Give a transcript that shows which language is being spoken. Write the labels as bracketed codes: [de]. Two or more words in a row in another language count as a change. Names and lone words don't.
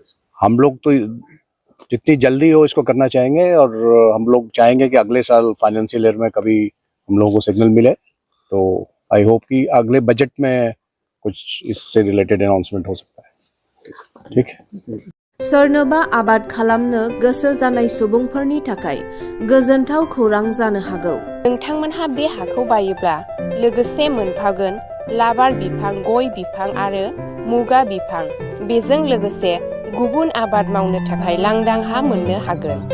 [hi] हम लोग तो जितनी जल्दी हो इसको करना चाहेंगे और हम लोग चाहेंगे कि अगले साल [en] financial year [hi] में कभी हम लोगों को सिग्नल मिले। तो [en] I hope [hi] कि अगले बजट में कुछ इससे [en] related announcement [hi] हो सकता है। ठीक है। [brx] सोरनोबा आबाद खालामनो गोसो जानाय सुबुंफोरनि थाखाय गोजोनथाव खौरां जानो हागौ। नोंथांमोनहा बे हाखौ बायोब्ला लोगोसे मोनफागोन लाबार बिफां, गय बिफां आरो मुगा बिफां। बेजों लोगोसे गुबुन आबाद मावनो थाखाय लांदां हा मोननो हागोन।